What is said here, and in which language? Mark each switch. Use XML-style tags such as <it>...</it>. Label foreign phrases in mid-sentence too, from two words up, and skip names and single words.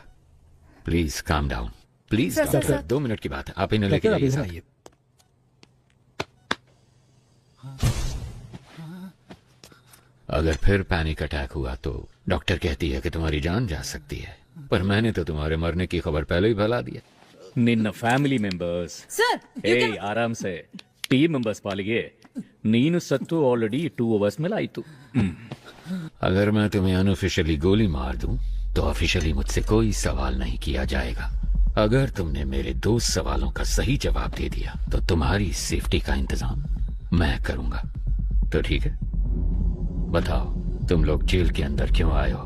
<en>please calm down, please</en> <hi>सर, डॉक्टर। सर। 2 मिनट की बात है, आप इन्हें लेके जाइए। अगर फिर</hi> <en>panic attack</en> <hi>हुआ तो डॉक्टर कहती है कि तुम्हारी जान जा सकती है, पर मैंने तो तुम्हारे मरने की खबर पहले ही फैला दिया।</hi> <kn>ನಿನ್ನ</kn> <en>family members</en> <hi>आराम से</hi> <en>team members</en> <kn>ಪಾಲಿಗೆ ನೀನು ಸತ್ತು</kn> <en>already 2 hours</en> <kn>ಮೇಲೆ ಆಯ್ತು।</kn> <hi>अगर मैं तुम्हें अनऑफिशियली गोली मार दूं तो ऑफिशियली मुझसे कोई सवाल नहीं किया जाएगा। अगर तुमने मेरे 2 सवालों का सही जवाब दे दिया तो तुम्हारी सेफ्टी का इंतजाम मैं करूंगा। तो ठीक है, बताओ तुम लोग जेल के अंदर क्यों आए हो?</hi>